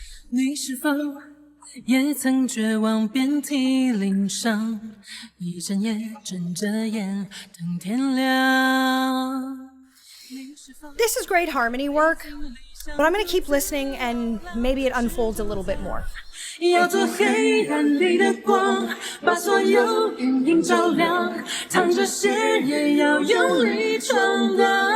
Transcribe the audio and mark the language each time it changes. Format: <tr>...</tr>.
<zh>你是否也曾绝望遍体鳞伤，一整夜睁着眼等天亮。</zh> <en>This is great harmony work, but I'm going to keep listening and maybe it unfolds a little bit more.</en> <zh>要做黑暗里的光，把所有阴影照亮，淌着血也要用力闯荡。</zh>